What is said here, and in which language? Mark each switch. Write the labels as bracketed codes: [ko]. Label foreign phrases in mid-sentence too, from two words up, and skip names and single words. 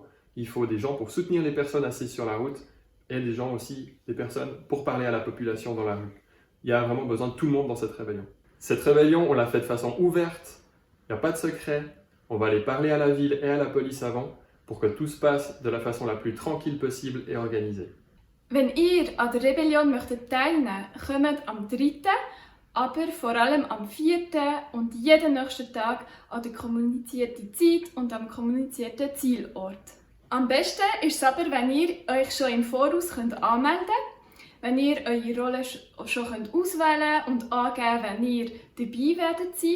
[fr] Il faut des gens pour soutenir les personnes assises sur la route et des gens aussi, des personnes pour parler à la population dans la rue. Il y a vraiment besoin de tout le monde dans cette rébellion. Cette rébellion, on l'a fait de façon ouverte, il n'y a pas de secret, on va aller parler à la ville et à la police avant pour que tout se passe de la façon la plus tranquille possible et organisée. [de] Wenn ihr an der Rebellion möchtet teilnehmen, kommt am 3., aber vor allem am 4. und jeden nächsten Tag an die kommunizierte Zeit und am kommunizierten Zielort. Am besten ist es aber, wenn ihr euch schon im Voraus anmelden könnt, wenn ihr eure Rolle schon auswählen und angeben, wenn ihr dabei werdet sein.